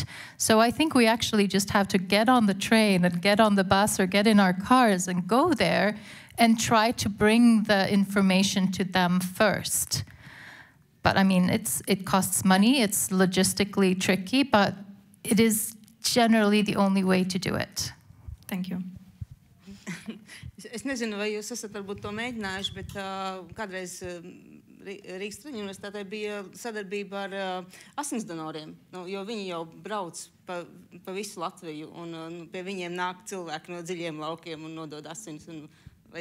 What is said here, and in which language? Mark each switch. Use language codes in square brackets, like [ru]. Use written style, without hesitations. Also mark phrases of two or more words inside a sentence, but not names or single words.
[en] So I think we actually just have to get on the train and get on the bus or get in our cars and go there and try to bring the information to them first. But it costs money, it's logistically tricky, but it is generally the only way to do it. Thank you. [lv] Es nezinu, vai jūs esat varbūt to mēģinājuši, bet kādreiz Rīgas Traņu universitātē bija sadarbība ar asinsdonoriem, jo viņi jau brauc pa visu Latviju, un pie viņiem nāk cilvēki no dziļiem laukiem un nodod asins.